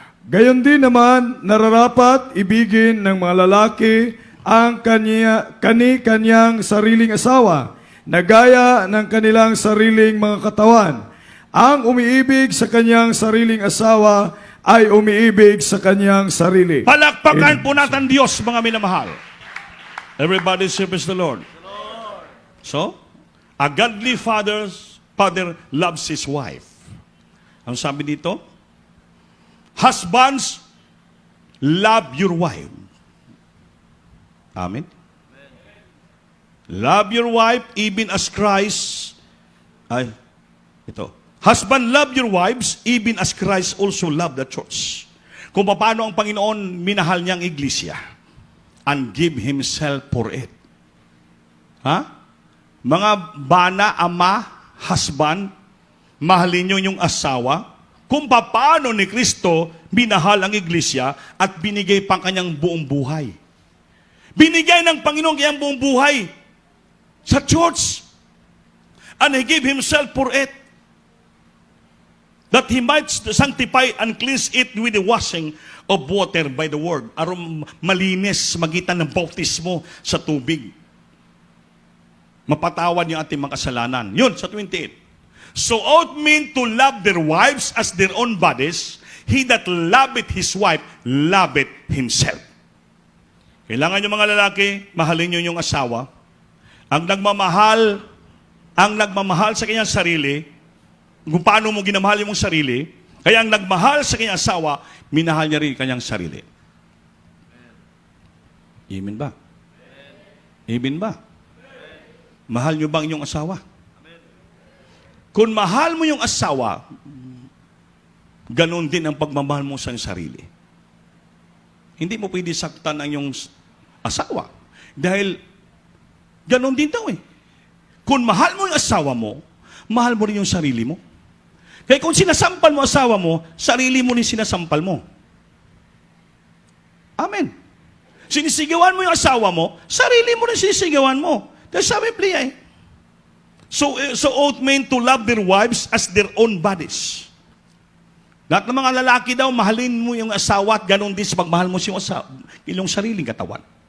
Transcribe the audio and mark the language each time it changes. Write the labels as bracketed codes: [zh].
[tl] Gayon din naman, nararapat ibigin ng mga lalaki ang kanyang sariling asawa na gaya ng kanilang sariling mga katawan. Ang umiibig sa kanyang sariling asawa ay umiibig sa kanyang sarili. Palakpakan Amen. po natin Diyos, mga minamahal. [en] Everybody praise the Lord. So, a godly father loves his wife. [tl] Ang sabi dito, [en] husbands, love your wife. Amen. Love your wife even as Christ. Husband, love your wives even as Christ also loved the church. [tl] Kung paano ang Panginoon minahal niyang iglesia [en] and give Himself for it. [tl] Mga bana, ama, husband, mahalin niyo yung asawa, kung paano ni Kristo minahal ang iglesia at binigay pang kanyang buong buhay. Binigay ng Panginoon kanyang buong buhay sa church. [en] And He gave Himself for it. That He might sanctify and cleanse it with the washing of water by the word. [tl] Aron malinis magitan ng bautismo sa tubig. Mapatawad yung ating mga kasalanan. Yun, sa 28. [en] So ought men to love their wives as their own bodies. He that loveth his wife, loveth himself. [tl] Kailangan yung mga lalaki, mahalin nyo yung asawa. Ang nagmamahal sa kanyang sarili, kung paano mo ginamahal yung sarili, kaya ang nagmahal sa kanyang asawa, minahal niya rin kanyang sarili. Amen ba? Amen ba? Mahal niyo ba ang inyong asawa? Kung mahal mo yung asawa, ganon din ang pagmamahal mo sa sarili. Hindi mo pwede saktan ang iyong asawa. Dahil, ganon din daw eh. Kung mahal mo yung asawa mo, mahal mo rin yung sarili mo. Kaya kung sinasampal mo asawa mo, sarili mo rin sinasampal mo. Amen. Sinisigawan mo yung asawa mo, sarili mo rin sinisigawan mo. Kaya sabi Biblia eh. [en] So ought men to love their wives as their own bodies. [tl] Lahat ng mga lalaki daw, mahalin mo yung asawa at ganon din sa pagmahal mo sa iyong sariling katawan.